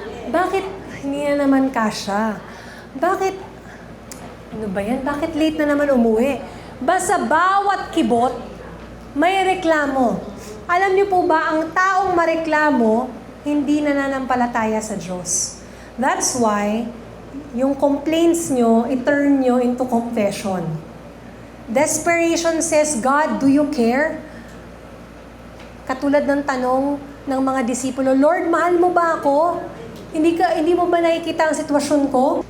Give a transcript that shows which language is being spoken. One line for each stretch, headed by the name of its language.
Filipino: Bakit hindi na naman kasya? Bakit, ano ba yan? Bakit late na naman umuwi? Basta bawat kibot, may reklamo. Alam niyo po ba, ang taong mareklamo, hindi nananampalataya sa Diyos.
English: That's why,
Filipino: yung complaints nyo, i-turn nyo into confession.
English: Desperation says, God, do you care?
Filipino: Katulad ng tanong ng mga disipulo, Lord, mahal mo ba ako? Hindi mo ba nakikita ang sitwasyon ko?